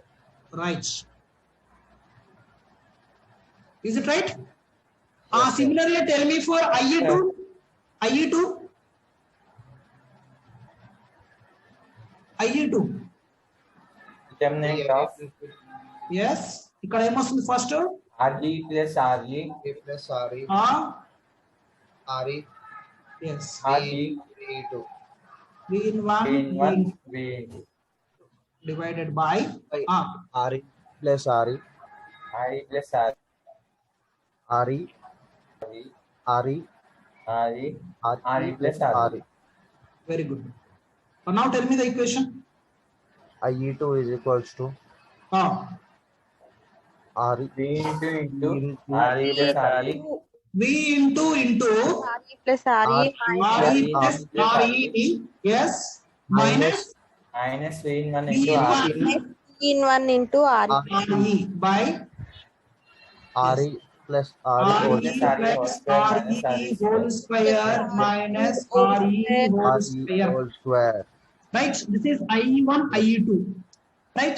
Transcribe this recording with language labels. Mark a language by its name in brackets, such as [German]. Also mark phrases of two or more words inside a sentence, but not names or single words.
[English] Right. Is it right? Yes, sir. Similarly, tell me for IE2. IE2. IE2. Determinant of Yes. [Telugu] ఇక్కడ ఏమొస్తుంది ఫస్ట్ [English] RE plus RE. RE plus RE. RE. Yes. RE. V2. V in 1 V1 V divided by RE plus RE. RE plus RE. RE. RE. RE plus RE. Very good. Now tell me the equation. IE2 is equals to RE. V into RE plus RE. V into RE plus RE RE plus RE. Yes. Minus V1 V into RE. in 1 into RE. RE by RE plus RE RE whole plus RE whole square minus RE whole square. whole square. Right. This is IE1, IE2. Right.